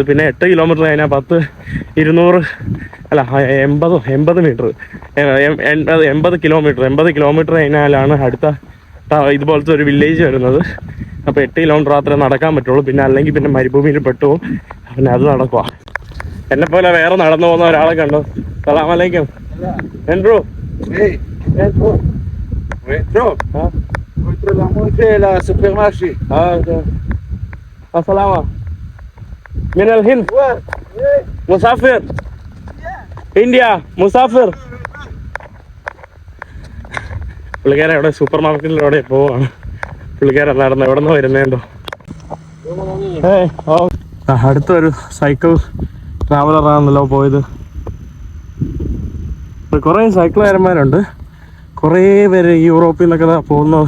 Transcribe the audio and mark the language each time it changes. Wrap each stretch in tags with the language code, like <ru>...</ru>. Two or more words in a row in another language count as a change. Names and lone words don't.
<ml>പിന്നെ 8 കിലോമീറ്റർ കഴിഞ്ഞാൽ 80 മീറ്റർ 80 കിലോമീറ്റർ കഴിഞ്ഞാലാണ് അടുത്ത ഇതുപോലത്തെ ഒരു വില്ലേജ് വരുന്നത്. അപ്പോൾ 8 കിലോമീറ്റർ മാത്രമേ നടക്കാൻ പറ്റുള്ളൂ. പിന്നെ അല്ലെങ്കിൽ പിന്നെ മരുഭൂമിയിൽ പെട്ടുപോകും. പിന്നെ അത് നടക്കുക. എന്നെപ്പോലെ വേറെ നടന്നു പോകുന്ന ഒരാളെ കണ്ടു.</ml> <ar>سلام عليكم.</ar> <en>Andrew. Hey. Andrew.</en> <fr>La supermarché.</fr> <ar>Assalamu. من الهند. مسافر. India. مسافر.</ar> <ml>പുള്ളിക്കാരൻ ഇവിടെ സൂപ്പർ മാർക്കറ്റിലൂടെ പോവാണ്. പുള്ളിക്കാരൻ നടന്ന് എവിടെ നിന്ന് വരുന്നുണ്ടോ. അടുത്തൊരു സൈക്കിൾ ട്രാവലറാണല്ലോ പോയത്. കുറേ സൈക്കിളുകാരന്മാരുണ്ട്, കുറേ പേര് യൂറോപ്പിൽ നിന്നൊക്കെ പോകുന്നത്.</ml>